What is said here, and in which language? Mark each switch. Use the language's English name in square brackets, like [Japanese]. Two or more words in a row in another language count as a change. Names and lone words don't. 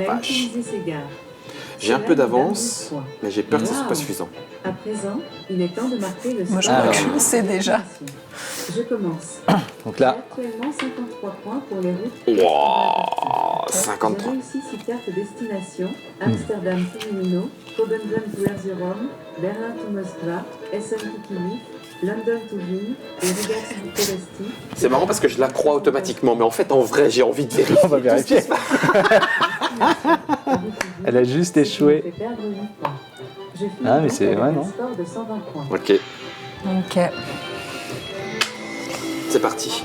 [French] n'a vache. utilisé ses gares. J'ai un Cela peu nous donne d'avance, 12 points. mais j'ai peur que ce soit pas Wow. suffisant. À présent, il est temps de marquer le Moi, je score. crois que je sais déjà. Je commence. Donc J'ai là, actuellement 53 points pour les routes. Wow, J'ai 53. réussi 6 cartes destination. Amsterdam to Milano, Copenhagen to Erzurum, Berlin to Moskva, Essen to Kyiv, London to Wien et Riga to Bucuresti. C'est marrant parce que je la crois automatiquement, mais en fait, en vrai, j'ai envie de vérifier. on va vérifier. Elle a juste échoué. Je fais perdre 8 points. Je finis Ah, mais donc c'est- avec ouais, un non. score de 120 points. Ok, Ok. c'est parti.